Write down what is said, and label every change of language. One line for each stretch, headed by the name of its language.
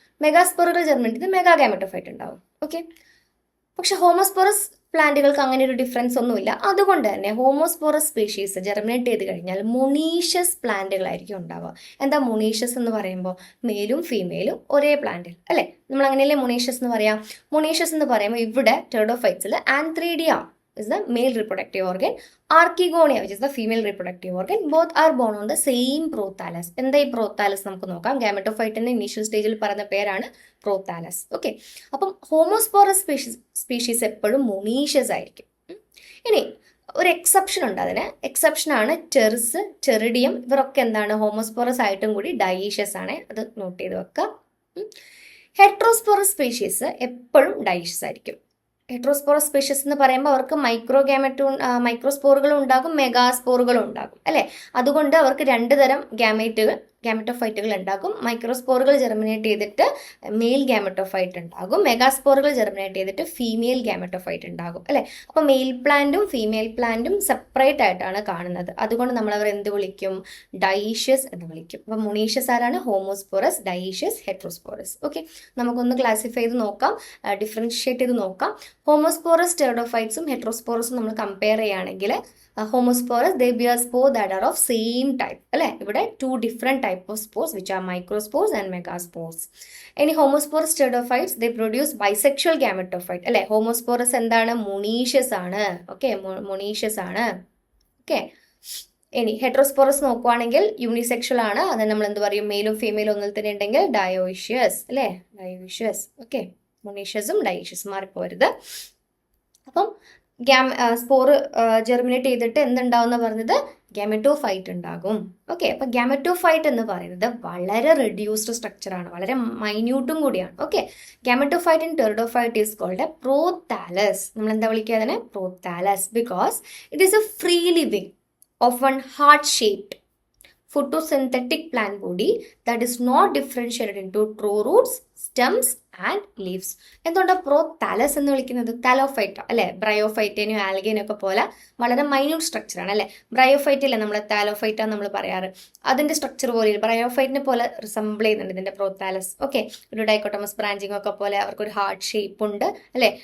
Malayalam: Mega സ്പോറുകൾ germinate ചെയ്ത് mega gametophyte ഉണ്ടാകും. Okay, പക്ഷെ ഹോമോസ്പോറസ് പ്ലാന്റുകൾക്ക് അങ്ങനെ ഒരു ഡിഫറൻസ് ഒന്നുമില്ല. അതുകൊണ്ട് തന്നെ ഹോമോസ്പോറസ് സ്പീഷീസ് ജെർമിനേറ്റ് ചെയ്ത് കഴിഞ്ഞാൽ മൊണീഷ്യസ് പ്ലാന്റുകളായിരിക്കും ഉണ്ടാവുക. എന്താ മൊണീഷ്യസ് എന്ന് പറയുമ്പോൾ? മെയിലും ഫീമെയിലും ഒരേ പ്ലാന്റിൽ അല്ലേ, നമ്മൾ അങ്ങനെയല്ലേ മൊണീഷ്യസ് എന്ന് പറയാം. മൊണീഷ്യസ് എന്ന് പറയുമ്പോൾ ഇവിടെ ടെറഡോഫൈറ്റ്സിൽ ആന്ത്രീഡിയ
English: is the male reproductive organ, Archegonia which is the female reproductive organ, both are born on the same prothallus.
Malayalam: എന്താ ഈ പ്രോത്താലസ് നമുക്ക് നോക്കാം. ഗാമറ്റോഫൈറ്റിന്റെ ഇനീഷ്യൽ സ്റ്റേജിൽ പറയുന്ന പേരാണ് പ്രോത്താലസ്. ഓക്കെ, അപ്പം ഹോമോസ്പോറസ് സ്പീഷീസ് എപ്പോഴും മൊണീഷ്യസ് ആയിരിക്കും. ഇനി ഒരു എക്സെപ്ഷൻ ഉണ്ട് അതിന്. എക്സെപ്ഷനാണ് ടെറിസ്, ടെറിഡിയം. ഇവരൊക്കെ എന്താണ്? ഹോമോസ്പോറസ് ആയിട്ടും കൂടി ഡൈഷ്യസ് ആണ്. അത് നോട്ട് ചെയ്ത് വെക്കാം. ഹെട്രോസ്പോറസ് സ്പീഷീസ് എപ്പോഴും ഡൈഷ്യസ് ആയിരിക്കും. ഹെട്രോസ്പോറസ് സ്പീഷീസ് എന്ന് പറയുമ്പോൾ അവർക്ക് മൈക്രോസ്പോറുകളും ഉണ്ടാകും, മെഗാസ്പോറുകളും ഉണ്ടാകും അല്ലേ. അതുകൊണ്ട് അവർക്ക് 2 തരം ഗാമറ്റോഫൈറ്റുകൾ ഉണ്ടാകും. മൈക്രോസ്പോറുകൾ ജെർമിനേറ്റ് ചെയ്തിട്ട് മെയിൽ ഗാമറ്റോഫൈറ്റ് ഉണ്ടാകും, മെഗാസ്പോറുകൾ ജെർമിനേറ്റ് ചെയ്തിട്ട് ഫീമെയിൽ ഗാമറ്റോഫൈറ്റ് ഉണ്ടാകും അല്ലേ. അപ്പോൾ മെയിൽ പ്ലാന്റും ഫീമെയിൽ പ്ലാന്റും സെപ്പറേറ്റ് ആയിട്ടാണ് കാണുന്നത്. അതുകൊണ്ട് നമ്മൾ അവർ എന്ത് വിളിക്കും? ഡൈഷ്യസ് എന്ന് വിളിക്കും. അപ്പം മൊണീഷ്യസ് ആരാണ്? ഹോമോസ്പോറസ്, ഡൈഷ്യസ്, ഹെട്രോസ്പോറസ്. ഓക്കെ, നമുക്കൊന്ന് ക്ലാസിഫൈ ചെയ്ത് നോക്കാം, ഡിഫറൻഷിയേറ്റ് ചെയ്ത് നോക്കാം. ഹോമോസ്പോറസ് ടെറഡോഫൈറ്റ്സും ഹെട്രോസ്പോറസും നമ്മൾ കമ്പയർ ചെയ്യുകയാണെങ്കിൽ ഹോമോസ്പോറസ്
English: they bear spores that are of same type
Malayalam: അല്ലേ. ഇവിടെ
English: 2 different type of spores which are microspores and megaspores.
Malayalam: ഇനി ഹോമോസ്പോറസ് pteridophytes
English: they produce bisexual gametophyte
Malayalam: അല്ലേ. ഹോമോസ്പോറസ് എന്താണ്? മൊണീഷ്യസ് ആണ്. ഓക്കെ, മൊണീഷ്യസ് ആണ്. ഓക്കെ, ഇനി ഹെട്രോസ്പോറസ് നോക്കുവാണെങ്കിൽ യൂണിസെക്ഷൽ ആണ്. അത് നമ്മൾ എന്ത് പറയും? മെയിലും ഫീമെയിലും ഒന്നിൽ തന്നെ ഉണ്ടെങ്കിൽ ഡയോഷ്യസ് അല്ലേ, ഡയോഷ്യസ്. ഓക്കെ, മൊണീഷ്യസും ഡയോഷ്യസും മാറിപ്പോരുത്. അപ്പം സ്പോറ് ജെർമിനേറ്റ് ചെയ്തിട്ട് എന്തുണ്ടാവുന്ന പറഞ്ഞത്? ഗാമറ്റോഫൈറ്റ് ഉണ്ടാകും. ഓക്കെ, അപ്പൊ ഗാമറ്റോഫൈറ്റ് എന്ന് പറയുന്നത് വളരെ റെഡ്യൂസ്ഡ് സ്ട്രക്ചറാണ്, വളരെ മൈന്യൂട്ടും കൂടിയാണ്. Okay, gametophyte in pteridophyte is called A prothallus. നമ്മൾ എന്താ വിളിക്കുക അതിനെ? Prothallus. Because it is A free living
English: of one heart-shaped photosynthetic plant body that is not differentiated into true roots, stems and leaves.
Malayalam: എന്തുകൊണ്ടാണ് prothallus എന്ന് വിളിക്കുന്നത്? Thallophyta അല്ലെ. ബ്രയോഫൈറ്റേനും ആൽഗേനും ഒക്കെ പോലെ വളരെ മൈന്യൂട്ട് സ്ട്രക്ചറാണ് അല്ലെ. ബ്രയോഫൈറ്റില്ല നമ്മൾ താലോഫൈറ്റ നമ്മൾ പറയാറ്. അതിന്റെ സ്ട്രക്ചർ പോലെ ബ്രയോഫൈറ്റിനെ പോലെ റിസംബിൾ ചെയ്യുന്നുണ്ട് ഇതിന്റെ പ്രോത്താലസ്. ഓക്കെ, ഒരു ഡൈക്കോട്ടമസ് ബ്രാഞ്ചിങ് ഒക്കെ പോലെ അവർക്കൊരു ഹാർട്ട് ഷേപ്പ് ഉണ്ട് അല്ലെ.